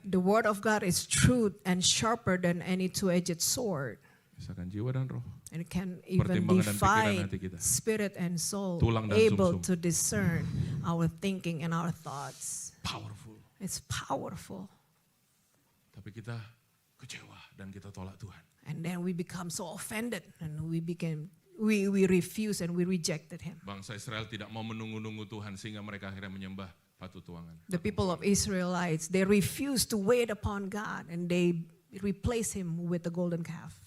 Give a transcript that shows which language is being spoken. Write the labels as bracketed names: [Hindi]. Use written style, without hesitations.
[English] The word of God is truth and sharper than any two-edged sword. [Indonesian] Misalkan jiwa dan roh. [English] And it can even divide spirit and soul, able to discern our thinking and our thoughts. Powerful. It's powerful. [Indonesian] Tapi kita kecewa dan kita tolak Tuhan. [English] And then we become so offended and we refuse and we rejected him. [Indonesian] Bangsa Israel tidak mau menunggu-nunggu Tuhan sehingga mereka akhirnya menyembah batu tuangan. [English] The people of Israelites, they refused to wait upon God and they replaced him with the golden calf.